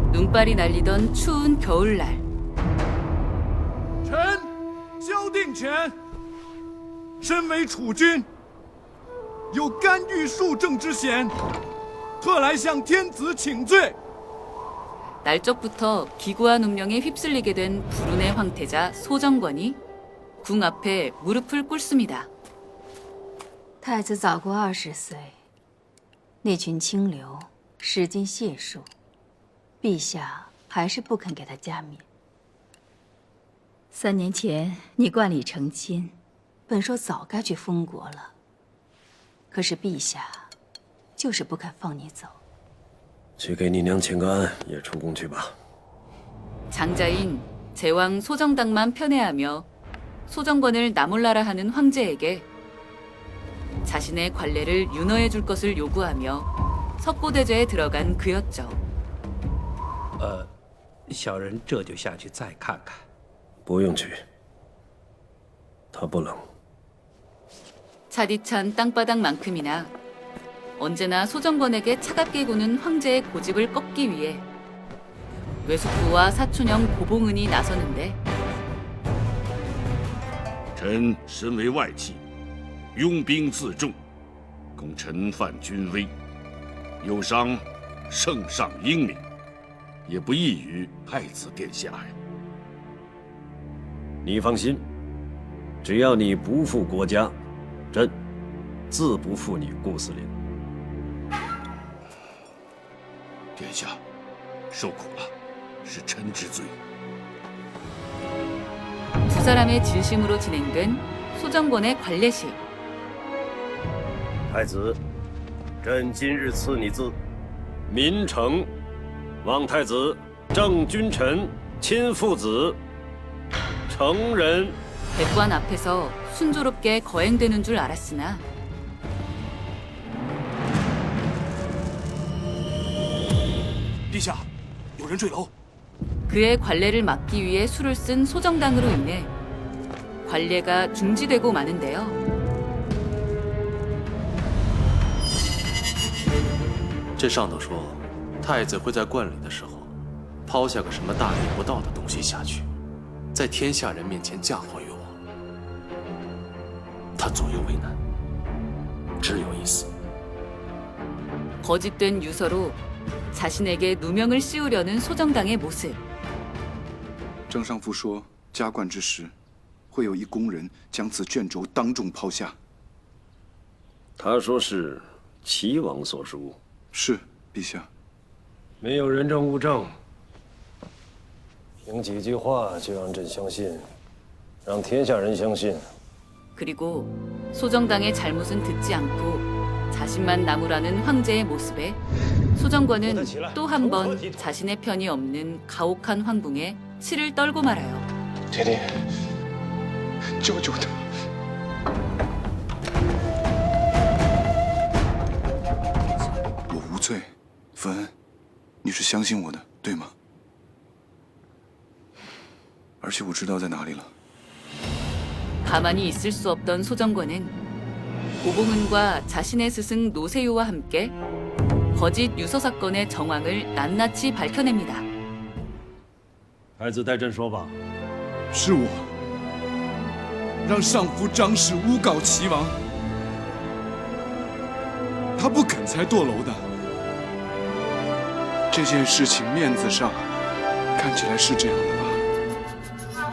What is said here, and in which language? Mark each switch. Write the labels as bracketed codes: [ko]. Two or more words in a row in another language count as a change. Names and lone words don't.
[ko] 눈발이 날리던 추운 겨울날. [zh] 臣萧定权，身为储君，有干预庶政之嫌，特来向天子请罪。 [ko] 날적부터 기구한 운명에 휩쓸리게 된 불운의 황태자 소정권이 궁 앞에 무릎을 꿇습니다. [zh] 太子早过20岁，那群清流失尽解数，陛下还是不肯给他加冕。3年前你冠礼成亲，本说早该去封国了，可是陛下就是不肯放你走。去给你娘请个安，也出宫去吧。 [ko] 장자인 제왕 소정당만 편애하며 소정권을 나몰라라 하는 황제에게 자신의 관례를 윤허해 줄 것을 요구하며 석고대죄에 들어간 그였죠. [zh] 小人这就下去再看看。不用去，他不冷。 [ko] 차디찬 땅바닥만큼이나 언제나 소정권에게 차갑게 구는 황제의 고집을 꺾기 위해 외숙부와 사촌형 고봉은이 나서는데 [zh] 臣身为外戚，拥兵自重，恐臣犯君威，有伤圣上英明，也不益于太子殿下呀。你放心，只要你不负国家，朕自不负你顾司令。殿下，受苦了，是臣之罪。 [ko] 두 사람의 진심으로 진행된 소정권의 관례식. [zh] 太子，朕今日赐你字，民诚，望太子正君臣，亲父子，成人。 [ko] 백관 앞에서 순조롭게 거행되는 줄 알았으나 [zh] 陛下，有人坠楼。 [ko] 그의 관례를 막기 위해 수를 쓴 소정당으로 인해 관례가 중지되고 마는데요. [zh] “ 这上头说，太子会在冠礼的时候抛下个什么大逆不道的东西下去，在天下人面前嫁祸于我。他左右为难，只有一死。” [ko] 거짓된 유서로 자신에게 누명을 씌우려는 소정당의 모습. [zh] 张尚父说，加冠之时，会有一宫人将此卷轴当众抛下。他说是齐王所书。是，陛下。没有人证物证，凭几句话就让朕相信，让天下人相信。 [ko] 그리고 소정당의 잘못은 듣지 않고 자신만 나무라는 황제의 모습에 소정권은 또 한 번 자신의 편이 없는 가혹한 황궁에 치를 떨고 말아요. [zh] 爹爹，救救他！我无罪，芬恩，你是相信我的，对吗？而且我知道在哪里了。 [ko] 가만히 있을 수 없던 소정권은 고봉은과 자신의 스승 노세요와 함께 거짓 유서 사건의 정황을 낱낱이 밝혀냅니다. [zh] 太子代朕说吧。是我让上夫张氏诬告齐王，他不肯才堕楼的。这件事情面子上看起来是这样的吧？